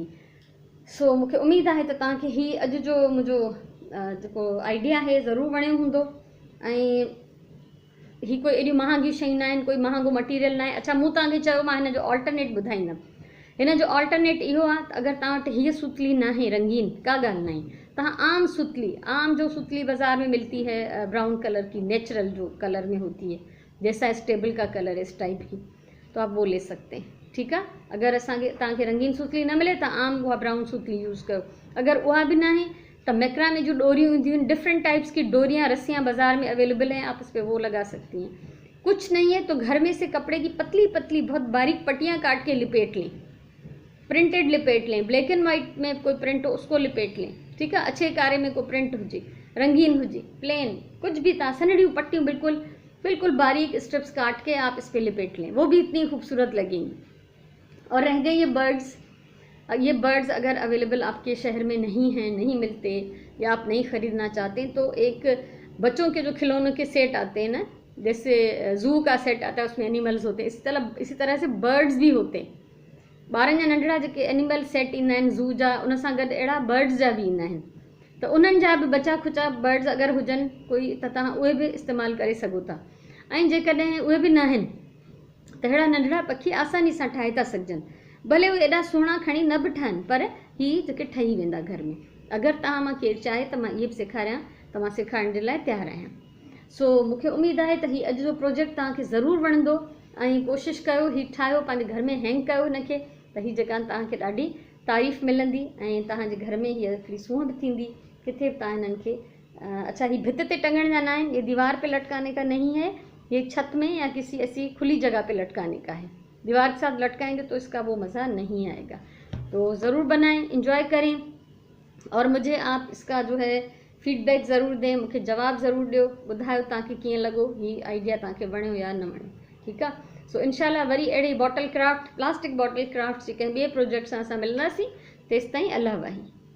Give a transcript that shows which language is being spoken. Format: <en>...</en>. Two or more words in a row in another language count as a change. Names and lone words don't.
<sd>सो मूंखे उमेदु आहे त तव्हांखे हीअ अॼु जो मुंहिंजो जेको आइडिया आहे ज़रूरु वणियो हूंदो। ऐं ही कोई एॾियूं महांगियूं शयूं न आहिनि, कोई महांगो मटीरियल न आहे। अच्छा, मूं तव्हांखे चयो मां हिन जो ऑल्टरनेट ॿुधाईंदमि। हिन जो ऑल्टरनेट इहो आहे त अगरि तव्हां वटि हीअ सुतली न आहे रंगीन, का ॻाल्हि न आहे, तव्हां आम सुतली,</sd> <ur>عام جو سوتلی بازار میں ملتی ہے</ur> <en>brown colour</en> <ur>کی، نیچرل جو کلر میں ہوتی ہے، جیسا اسٹیبل کا کلر ہے اس ٹائپ کی، تو آپ وہ لے سکتے ہیں. ٹھیک ہے,</ur> <sd>अगर असांखे तव्हांखे रंगीन सुतली न मिले त आम उहा ब्राउन सुतली यूज़ कयो।</sd> <ur>اگر اوہا بھی نا ہے تو میکرامے</ur> <sd>जो डोरियूं ईंदियूं,</sd> <en>different types</en> <ur>کی ڈوریاں رسیاں بازار میں اویلیبل ہیں، آپ اس پر وہ لگا سکتی ہیں. کچھ نہیں ہے تو گھر میں سے کپڑے کی پتلی پتلی بہت باریک پٹیاں کاٹ کے لپیٹ لیں، پرنٹڈ لپیٹ لیں,</ur> <en>black and white</en> <ur>میں کوئی پرنٹ ہو اس کو لپیٹ لیں. ٹھیک ہے,</ur> <sd>अच्छे कारे में कोई प्रिंट हुजे, रंगीन हुजे,</sd> <ur>پلین، کچھ بھی</ur> <sd>तव्हां सनड़ियूं पट्टियूं</sd> <ur>بالکل بالکل باریک اسٹرپس کاٹ کے آپ اس پر لپیٹ لیں، وہ بھی اتنی خوبصورت لگیں گی. اور رہ گئے یہ برڈز اگر اویلیبل آپ کے شہر میں نہیں ہیں، نہیں ملتے، یا آپ نہیں خریدنا چاہتے، تو ایک بچوں کے جو کھلونوں کے سیٹ آتے ہیں نا، جیسے زو کا سیٹ آتا ہے اس میں اینیملز ہوتے ہیں، اسی طرح سے برڈز بھی ہوتے ہیں.</ur> <sd>ॿारनि जा नंढड़ा जेके</sd> <en>animal set</en> <sd>ईंदा आहिनि ज़ू जा, उन सां गॾु अहिड़ा बर्ड्स जा बि ईंदा आहिनि, त उन्हनि जा बि बचा खुचा बर्ड्स अगरि हुजनि कोई त तव्हां उहे बि इस्तेमालु करे सघो था। ऐं जेकॾहिं उहे बि न आहिनि त अहिड़ा नंढड़ा पखी आसानी सां ठाहे था सघजनि, भले उहे एॾा सुहिणा खणी न बि ठहनि, पर हीअ जेके ठही वेंदा घर में। अगरि तव्हां मां केरु चाहे त मां इहे बि सेखारियां त मां सेखारण जे लाइ तयारु आहियां। सो मूंखे उमेदु आहे त हीअ अॼु जो प्रोजेक्ट तव्हांखे ज़रूरु वणंदो, ऐं कोशिशि कयो हीअ ठाहियो, पंहिंजे घर में हैंग कयो हिनखे, त हीअ जेका तव्हांखे ॾाढी तारीफ़ मिलंदी, ऐं तव्हांजे घर में हीअ हिकिड़ी सूंह बि थींदी। किथे बि तव्हां हिननि खे अच्छा, ही भित ते टंगण जा न आहिनि,</sd> <ur>یہ دیوار پہ لٹکانے کا نہیں ہے، یہ چھت میں یا کسی ایسی کھلی جگہ پہ لٹکانے کا ہے. دیوار کے ساتھ لٹکائیں گے تو اس کا وہ مزہ نہیں آئے گا. تو ضرور بنائیں، انجوائے کریں، اور مجھے آپ اس کا جو ہے فیڈبیک ضرور دیں,</ur> <sd>मूंखे जवाब ज़रूर ॾियो, ॿुधायो तव्हांखे कीअं लॻो, हीअ आइडिया तव्हांखे वणियो या न वणियो। ठीकु आहे, सो इंशाल्लाह वरी अहिड़े</sd> <en>bottle craft, plastic bottle craft</en> <sd>जे कंहिं ॿिए प्रोजेक्ट सां असां मिलंदासीं। तेसिताईं अल्लाह वाही।</sd>